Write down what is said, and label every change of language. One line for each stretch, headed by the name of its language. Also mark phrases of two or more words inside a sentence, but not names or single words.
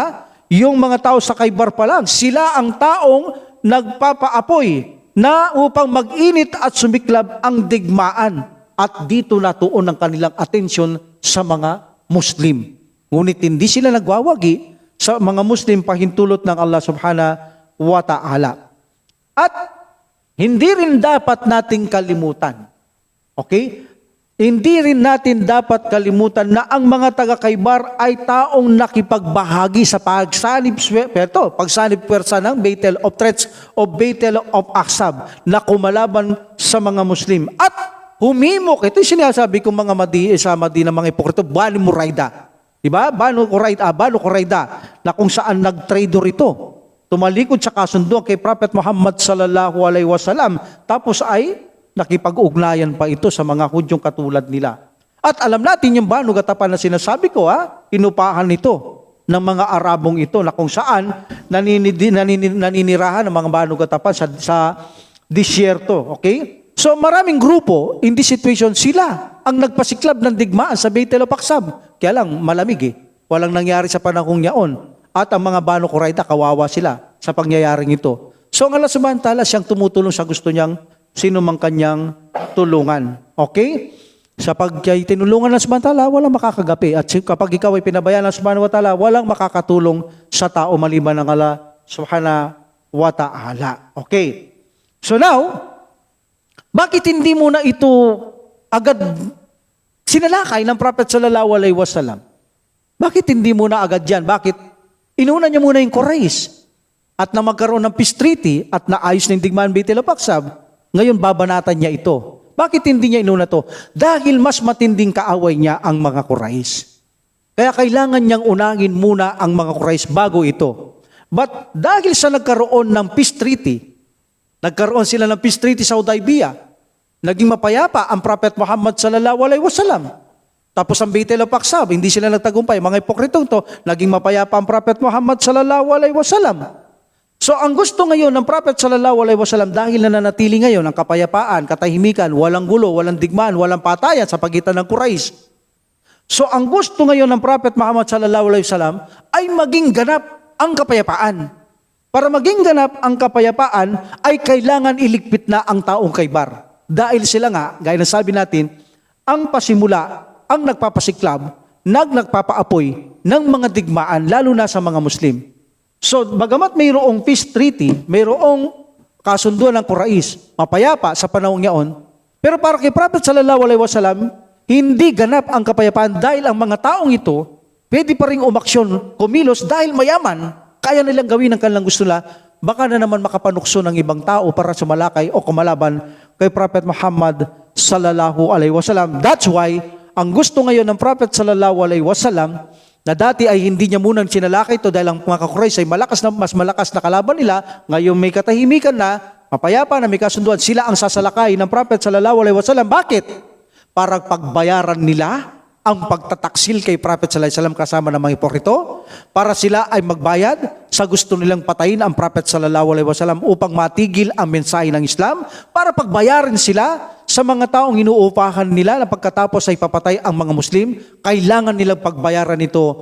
Filipino: Yung mga tao sa Khaybar pa lang, sila ang taong nagpapaapoy na upang mag-init at sumiklab ang digmaan. At dito natuon ang kanilang atensyon sa mga Muslim. Ngunit hindi sila nagwawagi sa mga Muslim pahintulot ng Allah
Arabic: سبحانه وتعالى.
Filipino: At hindi rin dapat nating kalimutan. Okay? Hindi rin natin dapat kalimutan na ang mga taga-Khaybar ay taong nakipagbahagi sa pagsanib pwersa ng
English: Battle of Threats o Battle of Ahzab
Filipino: na kumalaban sa mga Muslim. At humimok, ito yung sinasabi kong mga Madina, mga ipokrito, Banu Qurayda. Diba? Banu Qurayda, na kung saan nag-trader ito. Tumalikod sa kasunduan kay Prophet Muhammad
Arabic: صلى الله عليه وسلم,
Filipino: tapos ay nakipag-ugnayan pa ito sa mga Hudyong katulad nila. At alam natin yung Banu Gatapan na sinasabi ko, inupahan ito ng mga Arabong ito na kung saan naninirahan ng mga Banu Gatapan sa disyerto. Okay? So maraming grupo,
English: in this situation,
Filipino: sila ang nagpasiklab ng digmaan sa Battle of Ahzab. Kaya lang, malamig eh. Walang nangyari sa panahong yaon. At ang mga Banu Qurayda, kawawa sila sa pangyayaring ito. So ang Allah
Arabic: سبحانه وتعالى,
Filipino: siyang tumutulong sa gusto niyang sino mang kanyang tulungan. Okay? Sa pagtinulungan ng
Arabic: سبحانه وتعالى,
Filipino: walang makakagapi. At kapag ikaw ay pinabayaan ng
Arabic: سبحانه وتعالى,
Filipino: walang makakatulong sa tao maliban ng Allah
Arabic: سبحانه وتعالى.
Filipino: Okay.
English: So now,
Filipino: Bakit hindi mo na ito agad sinalakay ng Prophet
Arabic: صلى الله عليه وسلم?
Filipino: Bakit hindi mo na agad yan? Bakit inuna niya muna yung Quraysh at na magkaroon ng
English: peace treaty
Filipino: at naayos ng digmaan Baitul Aqsam, ngayon babanatan niya ito. Bakit hindi niya inuna to? Dahil mas matinding kaaway niya ang mga Quraysh. Kaya kailangan niyang unahin muna ang mga Quraysh bago ito. But dahil sa nagkaroon ng
English: peace treaty,
Filipino: nagkaroon sila ng
English: peace treaty
Filipino: sa Hudaybiyah, naging mapayapa ang Prophet Muhammad
Arabic: صلى الله عليه وسلم.
Filipino: Tapos ang Baitul Aqsam, hindi sila nagtagumpay. Mga hipokritong to, naging mapayapa ang Prophet Muhammad
Arabic: صلى الله عليه وسلم.
Filipino: So ang gusto ngayon ng Prophet
Arabic: صلى الله عليه وسلم,
Filipino: dahil nananatili ngayon ang kapayapaan, katahimikan, walang gulo, walang digmaan, walang patayan sa pagitan ng Quraysh. So ang gusto ngayon ng Prophet Muhammad
Arabic: صلى الله عليه وسلم
Filipino: ay maging ganap ang kapayapaan. Para maging ganap ang kapayapaan ay kailangan iligpit na ang taong Khaybar. Dahil sila nga, gaya ng sabi natin, ang pasimula, ang nagpapasiklab, nagpapaapoy ng mga digmaan, lalo na sa mga Muslim. So, bagamat mayroong
English: peace treaty,
Filipino: mayroong kasunduan ng Quraysh, mapayapa sa panahong yaon, pero para kay Prophet
Arabic: صلى الله عليه وسلم,
Filipino: hindi ganap ang kapayapaan dahil ang mga taong ito, pwede pa rin umaksyon, kumilos dahil mayaman, kaya nilang gawin ang kanilang gusto nila, baka na naman makapanukso ng ibang tao para sumalakay o kumalaban kay Prophet Muhammad
Arabic: صلى الله عليه وسلم.
English: That's why,
Filipino: ang gusto ngayon ng Prophet
Arabic: صلى الله عليه وسلم,
Filipino: na dati ay hindi niya munang sinalakay ito dahil ang mga Quraysh ay mas malakas na kalaban nila, ngayon may katahimikan na, mapayapa na may kasunduan, sila ang sasalakay ng Prophet
Arabic: صلى الله عليه وسلم.
Filipino: Bakit? Para pagbayaran nila ang pagtataksil kay Prophet
Arabic: صلى الله عليه وسلم
Filipino: kasama ng mga hipokrito, para sila ay magbayad sa gusto nilang patayin ang Prophet
Arabic: صلى الله عليه وسلم
Filipino: upang matigil ang mensahe ng Islam, para pagbayaran sila sa mga taong inuupahan nila na pagkatapos ay papatay ang mga Muslim, kailangan nilang pagbayaran ito.